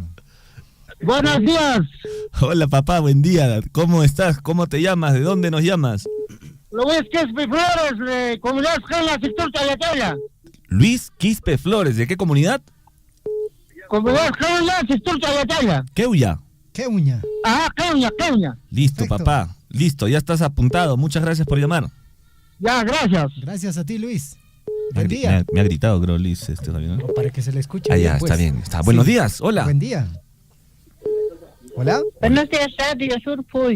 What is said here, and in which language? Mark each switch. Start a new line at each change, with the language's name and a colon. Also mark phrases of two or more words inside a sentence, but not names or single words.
Spanish: Buenos días. Hola, papá, buen día. ¿Cómo estás? ¿Cómo te llamas? ¿De dónde nos llamas? Luis Quispe Flores, de Comunidad Gela, sector Chayataya. Luis Quispe Flores, ¿de qué comunidad? Comunidad Gela, sector Chayataya. Queuya. Queuña. Ah, Queuña. Listo, perfecto. Papá. Listo, ya estás apuntado. Muchas gracias por llamar. Ya, gracias. Gracias a ti, Luis. Buen día. Me ha gritado, creo, Luis. ¿no? Para que se le escuche. Ya, está bien. Buenos días, hola. Buen día. Hola. Buenos días, Radio Surfui.